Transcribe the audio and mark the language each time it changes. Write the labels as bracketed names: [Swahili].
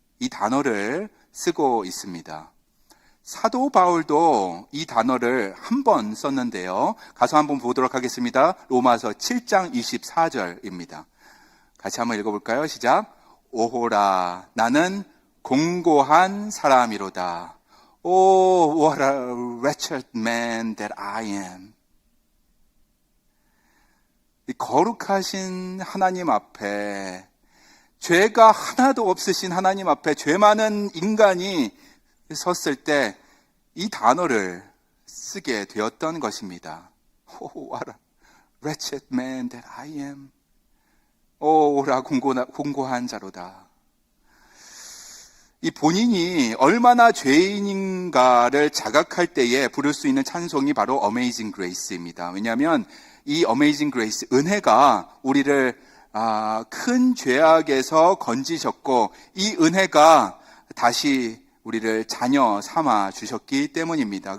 [Korean] 이 단어를 쓰고 있습니다. 사도 바울도 이 단어를 한 번 썼는데요. 가서 한번 보도록 하겠습니다. 로마서 7장 24절입니다. 같이 한번 읽어볼까요? 시작. 오호라, 나는 공고한 사람이로다. [English] Oh, what a wretched man that I am. [Korean] 이 거룩하신 하나님 앞에, 죄가 하나도 없으신 하나님 앞에 죄 많은 인간이 섰을 때 이 단어를 쓰게 되었던 것입니다. [English] Oh, what a wretched man that I am. [Korean] 오라 공고한 자로다. 이 본인이 얼마나 죄인인가를 자각할 때에 부를 수 있는 찬송이 바로 Amazing Grace입니다. 왜냐하면 이 Amazing Grace, 은혜가 우리를 큰 죄악에서 건지셨고 이 은혜가 다시 우리를 자녀 삼아 주셨기 때문입니다.